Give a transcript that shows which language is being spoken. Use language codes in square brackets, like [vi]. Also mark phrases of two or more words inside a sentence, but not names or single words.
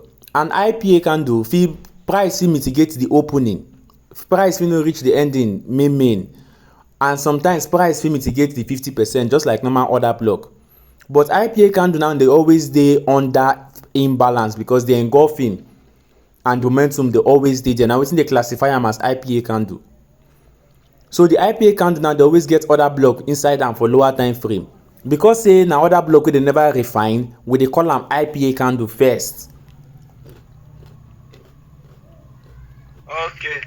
[pcm] An IPA candle price fit mitigate the opening. Price fit no reach the ending main. And sometimes price fit mitigate the 50%, just like normal order block. But IPA candle now, they always dey under imbalance because the engulfing and momentum they always dey there. Now wetin dey classify am as IPA candle. So the IPA candle now, they always get order block inside am for lower time frame. Because say na order block wey they never refine, we dey call am IPA candle first. Okay.